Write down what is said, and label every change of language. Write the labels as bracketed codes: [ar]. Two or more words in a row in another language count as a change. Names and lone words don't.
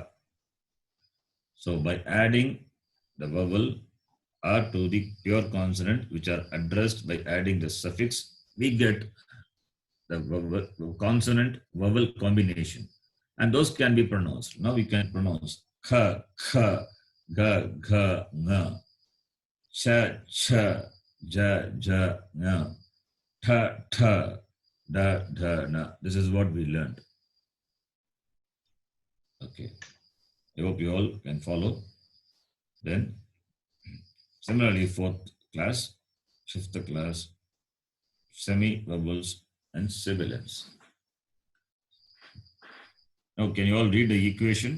[en] So, by adding the vowel a to the pure consonant, which are addressed by adding the suffix, we get the consonant vowel combination. And those can be pronounced. [sa] Now we can pronounce kha, kha, ga, gha, nga, cha, cha, ja, ja, nga, ta, ta, da, da, na. [en] This is what we learned. Okay. I hope you all can follow. Then, similarly, fourth class, fifth class, semi-vowels and sibilants. Now, can you all read the equation?